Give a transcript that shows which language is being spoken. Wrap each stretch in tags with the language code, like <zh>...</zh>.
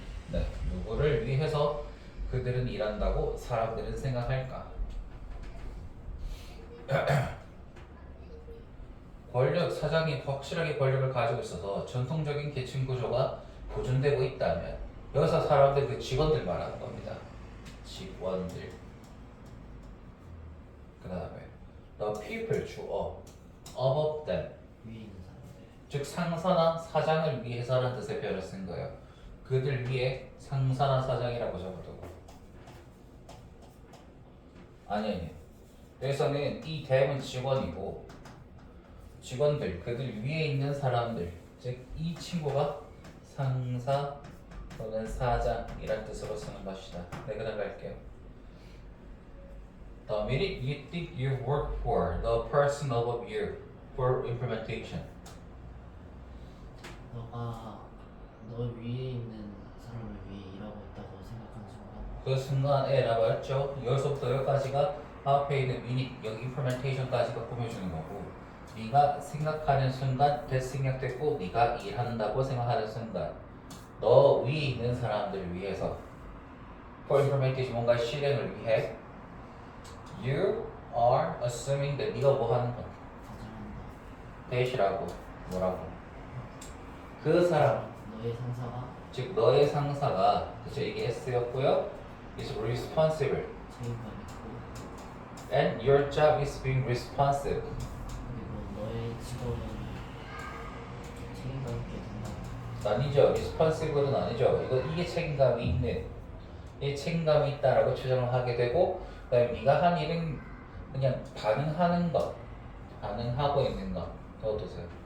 <ko>네, 누구를 위해서 그들은 일한다고 사람들은 생각할까? 사장이 확실하게 권력을 가지고 있어서 전통적인 계층 구조가 보존되고 있다면 여기서 사람들 그 직원들 말하는 겁니다. 직원들.</ko> <en>그 다음에 the people 주어 above them</en> <ko>위에 있는 사람들. 즉 상사나 사장을 위해서라는 뜻의 표현을 쓴 거예요. 그들 위해 상사나 사장이라고 적어두고 아니 여기서는 이 them은 직원이고 직원들, 그들 위에 있는 사람들, 즉 이 친구가 상사 또는 사장이란 뜻으로 쓰는 것이다. 네, 그다음 갈게요.</ko> <en>The minute you think you work for the person above you for implementation.</en> <ko>너가 너 위에 있는 사람을 위해 일하고 있다고 생각하는 순간 그 순간에라고 했죠. 여기서부터 여기까지가 앞에 있는 minute, 여기 implementation까지가 꾸며주는 거고 네가 생각하는 순간 that 생략됐고 네가 일한다고 생각하는 순간 너 위에 있는 사람들을 위해서</ko> <en>for implementation</en> <ko>뭔가 실행을 위해</ko> <en>you are assuming that</en> <ko>네가 뭐 하는 거 가정한다. 대시라고 뭐라고 그 사람 너의 상사가 즉 너의 상사가 그쵸 이게 S였고요</ko> <en>is responsible</en> <ko>책임감 있고</ko> <en>and your job is being responsive</en> <ko>그리고 너의 직업은 책임감 있게 된다. 아니죠 responsive는 아니죠 이게 책임감이 있는 이 책임감이 있다라고 추정을 하게 되고 그다음에 네가 한 일은 그냥 반응하는 것 반응하고 있는 것 어떠세요?</ko>